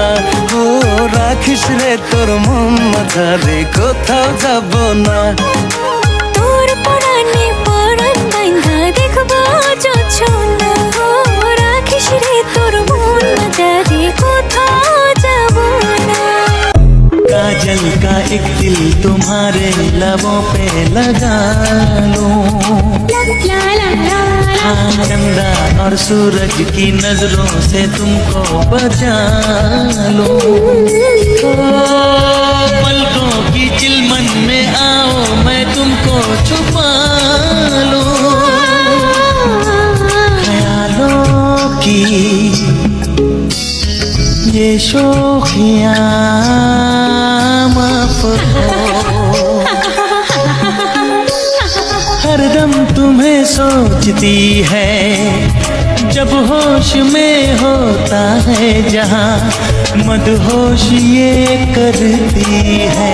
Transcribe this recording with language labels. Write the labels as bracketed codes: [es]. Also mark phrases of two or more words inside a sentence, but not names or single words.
[bn] ও রাখিস রে তোর মন মাঝারে কোথাও যাব না। তোর পরাণে পরাণ বান্ধা দেখবো যোছনা। ও রাখিস রে তোর মন মাঝারে কোথাও যাব না। [hi] लगा लूं। ला ला ला ला हाँ, चंदा और सूरज की नजरों से तुमको बचा लूं। ओ, पलकों की चिलमन में आओ मैं तुमको छुपा लूं। ख्यालों की ये शोखियाँ माफ हो, हरदम तुम्हें सोचती है जब होश में होता है जहाँ मदहोश ये करती है।